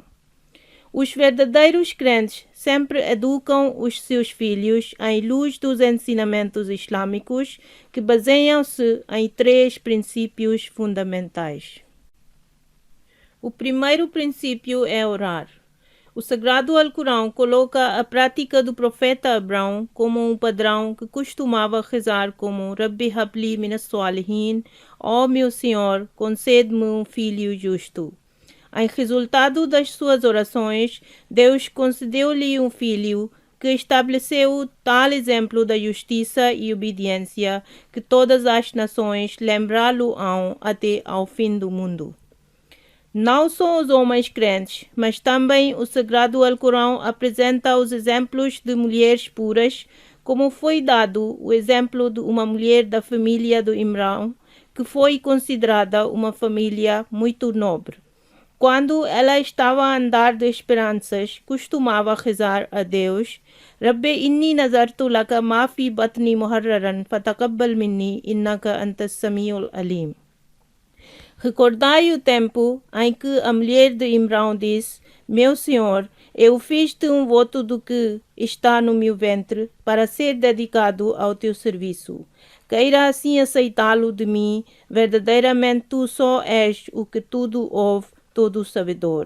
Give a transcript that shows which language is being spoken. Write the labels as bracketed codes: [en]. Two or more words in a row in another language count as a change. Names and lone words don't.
[pt] Os verdadeiros crentes sempre educam os seus filhos em luz dos ensinamentos islâmicos que baseiam-se em 3 princípios fundamentais. O primeiro princípio é orar. O Sagrado Alcorão coloca a prática do profeta Abraão como um padrão que costumava rezar como [ar] رب هب لي من الصالحين, [pt] ó meu Senhor, concede-me um filho justo. Em resultado das suas orações, Deus concedeu-lhe um filho que estabeleceu tal exemplo da justiça e obediência que todas as nações lembrá-lo-ão até ao fim do mundo. Não só os homens crentes, mas também o Sagrado Alcorão apresenta os exemplos de mulheres puras, como foi dado o exemplo de uma mulher da família do Imrão, que foi considerada uma família muito nobre. Quando ela estava a andar de esperanças, costumava rezar a Deus: [ar] رب إني نذرت لك ما في بطني محررا فتقبل مني إنك أنت السميع العليم. [pt] Recordai o tempo em que a mulher de Imrão disse: Meu Senhor, eu fiz-te um voto do que está no meu ventre para ser dedicado ao teu serviço. Queira assim aceitá-lo de mim, verdadeiramente tu só és o que tudo ouve, todo sabedor.